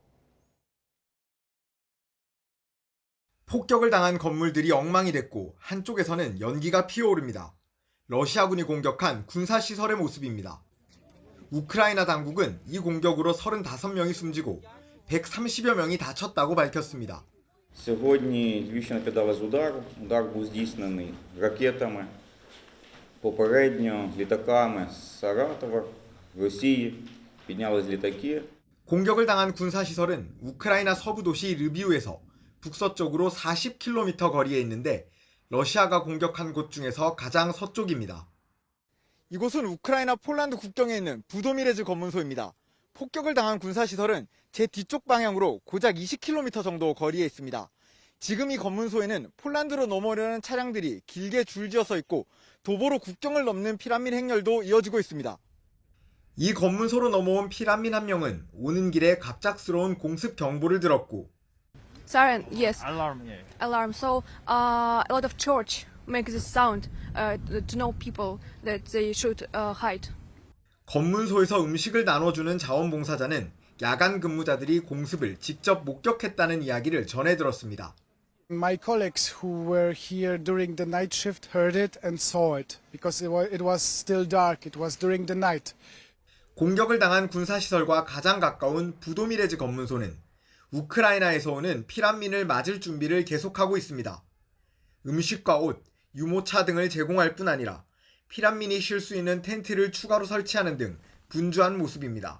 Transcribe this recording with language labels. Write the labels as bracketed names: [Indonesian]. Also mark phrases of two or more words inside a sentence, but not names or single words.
[Korean] 폭격을 당한 건물들이 엉망이 됐고 한쪽에서는 연기가 피어오릅니다. 러시아군이 공격한 군사시설의 모습입니다. 우크라이나 당국은 이 공격으로 35명이 숨지고 130여 명이 다쳤다고 밝혔습니다. [Ukrainian] Сьогодні Львівщина піддалась удару. Удар був здійснений ракетами, попередньо літаками з Саратова, Росії. піднялись літаки. [Korean] 공격을 당한 군사시설은 우크라이나 서부 도시 르비우에서 북서쪽으로 40km 거리에 있는데 러시아가 공격한 곳 중에서 가장 서쪽입니다. 이곳은 우크라이나 폴란드 국경에 있는 부도미레즈 검문소입니다. 폭격을 당한 군사시설은 제 뒤쪽 방향으로 고작 20km 정도 거리에 있습니다. 지금 이 검문소에는 폴란드로 넘어오려는 차량들이 길게 줄지어서 있고 도보로 국경을 넘는 피난민 행렬도 이어지고 있습니다. 이 검문소로 넘어온 피난민 한 명은 오는 길에 갑작스러운 공습 경보를 들었고 [English] Siren, yes. Alarm, yeah. Alarm. So a lot of church make this sound to know people that they should hide. [Korean] 검문소에서 음식을 나눠주는 자원봉사자는 야간 근무자들이 공습을 직접 목격했다는 이야기를 전해 들었습니다. [English] My colleagues who were here during the night shift heard it and saw it because it was still dark. It was during the night. [Korean] 공격을 당한 군사시설과 가장 가까운 부도미레즈 검문소는 우크라이나에서 오는 피난민을 맞을 준비를 계속하고 있습니다. 음식과 옷, 유모차 등을 제공할 뿐 아니라 피난민이 쉴 수 있는 텐트를 추가로 설치하는 등 분주한 모습입니다.